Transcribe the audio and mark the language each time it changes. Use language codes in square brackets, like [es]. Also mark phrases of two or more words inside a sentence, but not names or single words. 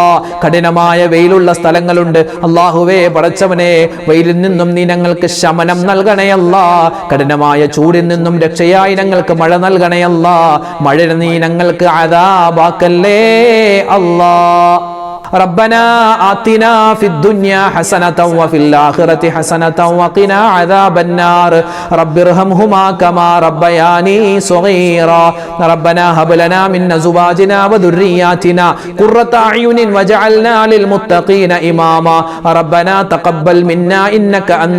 [ml] കഠിനമായ വെയിലുള്ള സ്ഥലങ്ങളുണ്ട്, അല്ലാഹുവേ പടച്ചവനെ, വെയിലിൽ നിന്നും നീ ഞങ്ങൾക്ക് ശമനം നൽകണേ അല്ലാ. കഠിനമായ ചൂടിൽ നിന്നും രക്ഷയായി ഞങ്ങൾക്ക് മഴ നൽകണേ അല്ലാ. മഴ നീ ഞങ്ങൾക്ക് ആദാബാക്കല്ലേ അല്ലാ. [ar] ربنا آتنا في الدنيا حسنة وفي الآخرة حسنة وقنا عذاب النار رب ارحمهما كما ربياني صغيرا ربنا هب لنا من أزواجنا وذرياتنا قرة أعين واجعلنا للمتقين إماما ربنا تقبل منا إنك أنت